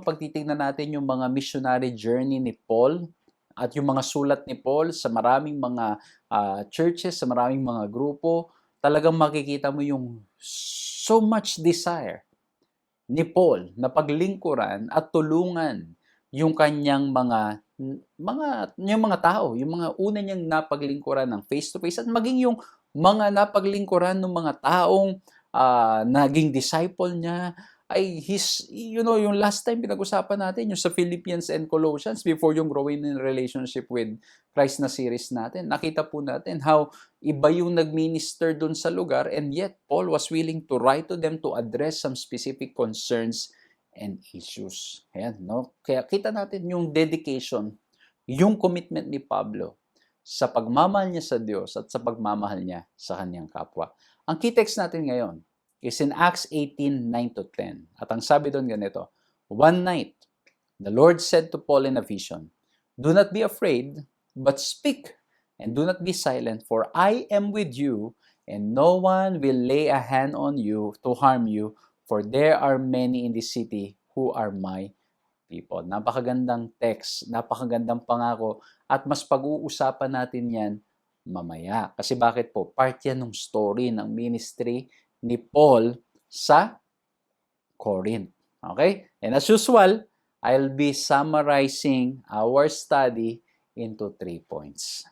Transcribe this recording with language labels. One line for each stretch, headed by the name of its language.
Filipino: Pag titingnan natin yung mga missionary journey ni Paul at yung mga sulat ni Paul sa maraming mga churches, sa maraming mga grupo, talagang makikita mo yung
English: so much desire
Filipino: ni Paul na paglingkuran at tulungan yung kanyang yung mga tao, yung mga una niyang napaglingkuran ng face-to-face at maging yung mga napaglingkuran ng mga taong naging disciple niya ay yung last time pinag-usapan natin yung sa Philippians and Colossians before yung growing in relationship with Christ na series natin. Nakita po natin
English: how
Filipino: iba yung nag-minister dun sa lugar
English: and yet Paul was willing to write to them to address some specific concerns and issues.
Filipino: Ayan, no? Kaya kita natin yung dedication, yung commitment ni Pablo sa pagmamahal niya sa Diyos at sa pagmamahal niya sa kanyang kapwa. Ang key text natin ngayon is in Acts 18:9-10. At ang sabi doon ganito,
English: one night, the Lord said to Paul in a vision, do not be afraid, but speak, and do not be silent, for I am with you, and no one will lay a hand on you to harm you, for there are many in this city who are my
Filipino: people. Napakagandang text, napakagandang pangako, at mas pag-uusapan natin yan mamaya. Kasi bakit po? Part yan ng story ng ministry ni Paul sa Corinth. Okay?
English: And as usual, I'll be summarizing our study into 3 points.